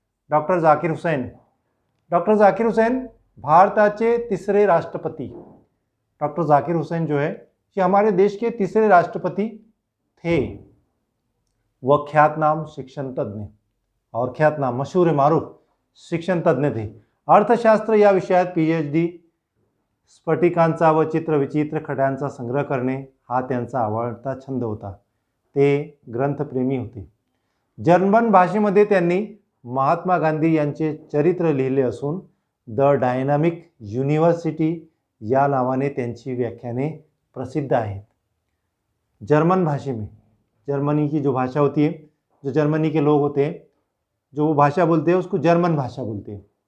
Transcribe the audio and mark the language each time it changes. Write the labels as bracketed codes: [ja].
[mr] Doctor Zakir Hussain. Doctor Zakir Hussain भारताचे 3रे राष्ट्रपति। [hi] Doctor Zakir Hussain जो है ये हमारे देश के 3रे राष्ट्रपति थे। वह ख्यातनाम शिक्षण तज्ञ और ख्यातनाम मशहूर मारूफ शिक्षण तज्ञ थे। [mr] अर्थशास्त्र या विषयात PhD, स्फटिकांचा व चित्रविचित्र खड्यांचा संग्रह करणे हा त्यांचा आवडता छंद होता। ते ग्रंथप्रेमी होते। जर्मन भाषेमध्ये त्यांनी महात्मा गांधी यांचे चरित्र लिहिले असून द डायनामिक युनिव्हर्सिटी या नावाने त्यांची व्याख्याने प्रसिद्ध आहेत। [hi] जर्मन भाषे में, जर्मनी की जो भाषा होती है, जो जर्मनी के लोग होते हैं जो वो भाषा बोलते हैं उसको जर्मन भाषा बोलते हैं।